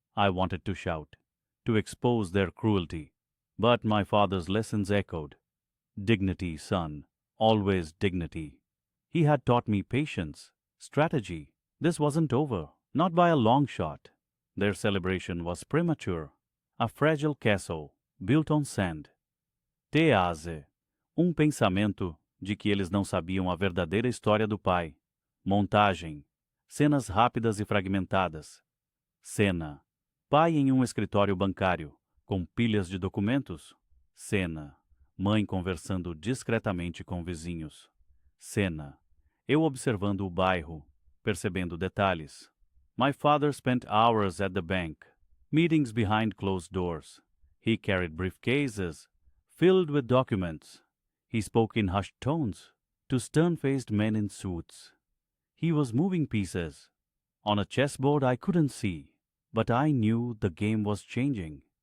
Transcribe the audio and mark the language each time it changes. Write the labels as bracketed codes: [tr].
[en] I wanted to shout, to expose their cruelty. But my father's lessons echoed. Dignity, son, always dignity. He had taught me patience, strategy. This wasn't over, not by a long shot. Their celebration was premature, a fragile castle built on sand. [pt] Tease, pensamento de que eles não sabiam a verdadeira história do pai. Montagem, cenas rápidas e fragmentadas. Cena, pai em escritório bancário, com pilhas de documentos. Cena, mãe conversando discretamente com vizinhos. Cena, eu observando o bairro, percebendo detalhes. [en] My father spent hours at the bank, meetings behind closed doors. He carried briefcases filled with documents. He spoke in hushed tones to stern-faced men in suits. He was moving pieces. On a chessboard I couldn't see, but I knew the game was changing.